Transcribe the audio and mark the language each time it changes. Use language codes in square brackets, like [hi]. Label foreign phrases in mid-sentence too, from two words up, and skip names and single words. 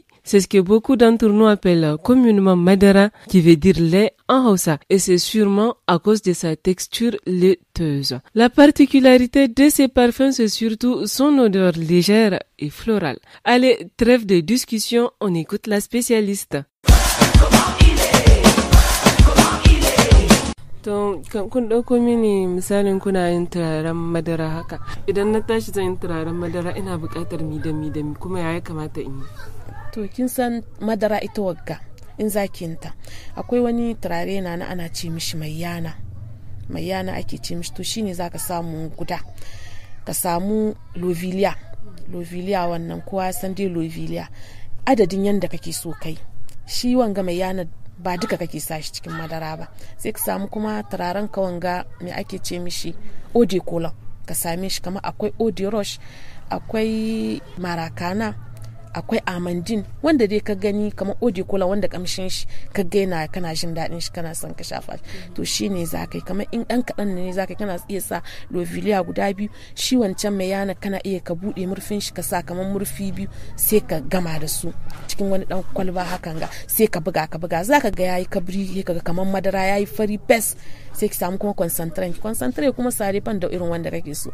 [fr] C'est ce que beaucoup d'entre nous appellent communément Madara, qui veut dire lait en Hausa, et c'est sûrement à cause de sa texture laiteuse. La particularité de ces parfums, c'est surtout son odeur légère et florale. Allez, trêve de discussion, on écoute la spécialiste. [ha] To kun ɗauko mini misalin kuna yin turaren madara haka, idan na tashi zan yin turaren madara ina buƙatar mi da mi kuma ya kamata in yi. To kin san madara ita wagga in zakinta akwai wani turare na ana ce mishi mai yana ake ce mishi, to shine zaka samu guda, ka samu lovilia wannan kowa san dai lovilia adadin yanda kake so kai, shi wanga mai yana ba duka kake sa shi cikin madara ba, sai ka samu kuma turaren ka wanga me ake ce mishi [fr] eau de cologne, [ha] ka same shi kamar akwai [fr] eau de roche, [ha] akwai marakana, akwai amandine, wanda dai ka gani kamar [fr] eau de cologne [ha] wanda kamshin shi ka gaina kana jin daɗin shi kana son ka shafa shi, to shine zakai kamar in ɗan kaɗan ne zakai kana iya sa lovilia guda biyu, shi wancan mai yana kana iya ka buɗe murfin shi ka sa kamar murfi biyu sai ka gama da su cikin wani ɗan kwalba hakan ga sai ka buga zaka ga yayi kabri kaga kamar madara yayi fari pes, sai ka samu kuma concentrate kuma sare fan da irin wanda kake so.